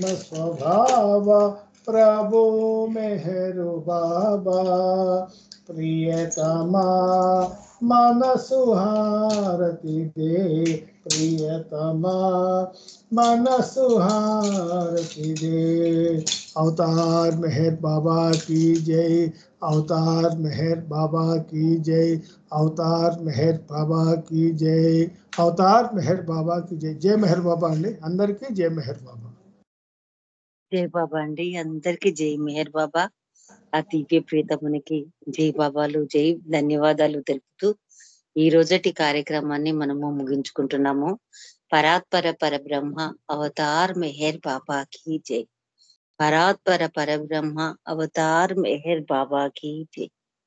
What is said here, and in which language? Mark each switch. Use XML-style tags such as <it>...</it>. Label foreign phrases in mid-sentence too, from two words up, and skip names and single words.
<te>స్వభావ ప్రభో మెహరు బాబా ప్రియతమా మనసు హారతిదే ప్రియతమా మనసు హారతిదే</te> <hi>अवतार मेहर बाबा की जय अवतार मेहर बाबा की जय अवतार मेहर बाबा की जय अवतार मेहर बाबा की जय जय मेहर बाबा</hi> <te>అండి అందరికి</te> <hi>जय मेहर बाबा</hi> <te>జై బాబా అండి అందరికి జై మెహర్ బాబా ఆ దివ్య ప్రియతమునికి జై బాబాలు జై ధన్యవాదాలు తెలుపుతూ ఈ రోజటి కార్యక్రమాన్ని మనము ముగించుకుంటున్నాము పరాత్పర పరబ్రహ్మ అవతార్ మెహర్ బాబా</te> <hi>की जय</hi> <te>పరాత్పర పరబ్రహ్మ అవతార్ మెహర్ బాబా</te> <hi>की जय</hi>